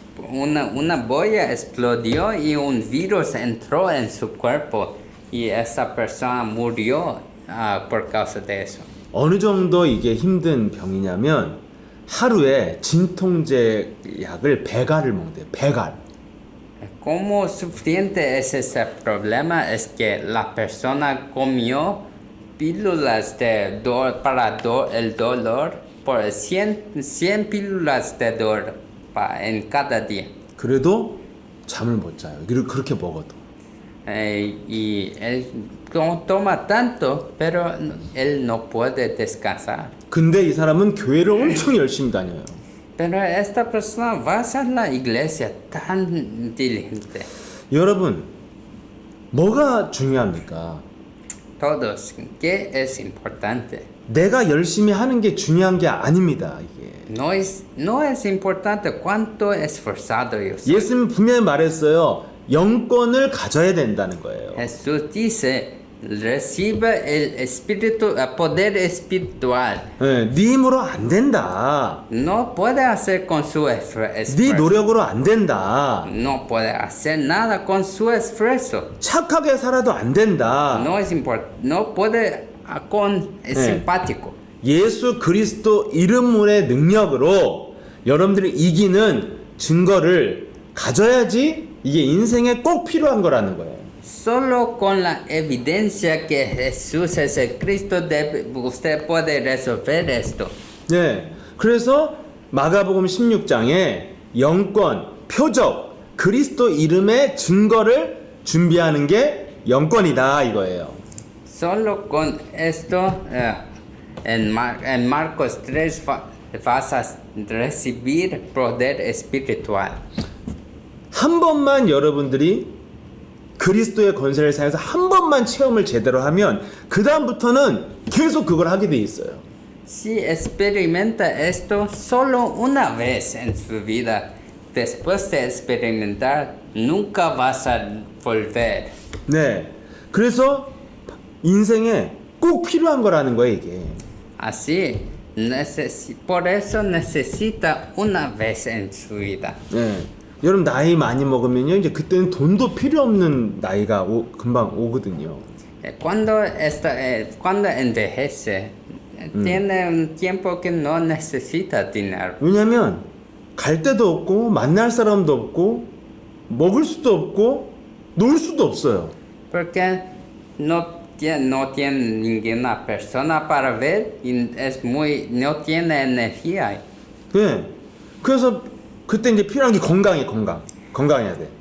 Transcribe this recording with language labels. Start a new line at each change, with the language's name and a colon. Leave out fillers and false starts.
Spanish: Una boya explodió y un virus entró en su cuerpo y esa persona murió por causa de eso.
Korean: 어느 정도 이게 힘든 병이냐면 하루에 진통제 약을 100알을 먹대요. 100알.
Spanish: Cómo sufriente es ese problema es que la persona comió pílulas para el dolor por 100 pílulas de dolor en cada día.
Korean: 그래도 잠을 못 자요. 그렇게 먹어도.
Spanish: Y él toma tanto, pero él no puede descansar.
Korean: 근데 이 사람은 교회를 엄청 열심히 다녀요.
Spanish: Pero esta persona va a la iglesia tan diligente.
Korean: 여러분, 뭐가 중요합니까?
Spanish: Todos, ¿qué es importante?
Korean: 내가 열심히 하는 게 중요한 게 아닙니다. 이게.
Spanish: No es importante cuánto esforzado yo soy.
Korean: 예수님 분명히 말했어요. 영권을 가져야 된다는 거예요.
Spanish: Jesús dice, recibe el poder espiritual.
Korean: 네 힘으로 안 된다.
Spanish: No puede hacer con su
Korean: 네
Spanish: esfuerzo.
Korean: 노력으로 안 된다.
Spanish: No puede hacer nada con su esfuerzo.
Korean: 착하게 살아도 안 된다.
Spanish: No puede con simpático.
Korean: 예수 그리스도 이름의 능력으로 여러분들이 이기는 증거를 가져야지 이게 인생에 꼭 필요한 거라는 거예요.
Spanish: Solo con la evidencia que Jesús es el Cristo, usted puede resolver esto.
Korean: 네, 그래서 마가복음 16장에 영권, 표적, 그리스도 이름의 증거를 준비하는 게 영권이다 이거예요.
Spanish: Solo con esto, en Marcos 3 vas a recibir poder espiritual.
Korean: 한 번만 여러분들이 그리스도의 권세를 사용해서 한 번만 체험을 제대로 하면 그 다음부터는 계속 그걸 하게 돼 있어요.
Spanish: Si experimenta esto solo una vez en su vida, después de experimentar, nunca vas a volver.
Korean: 네, 그래서 인생에 꼭 필요한 거라는 거예요 이게.
Spanish: Así, por eso necesita una vez en su vida.
Korean: 네, 여러분 나이 많이 먹으면요 이제 그때는 돈도 필요 없는 나이가 금방 오거든요.
Spanish: Cuando envejece, tiene un tiempo que no necesita dinero.
Korean: 왜냐면 갈 데도 없고 만날 사람도 없고 먹을 수도 없고 놀 수도 없어요.
Spanish: Porque no tiene ninguna persona para ver y no tiene energía.
Korean: 네. 그래서 그때 이제 필요한 게 건강해야 돼.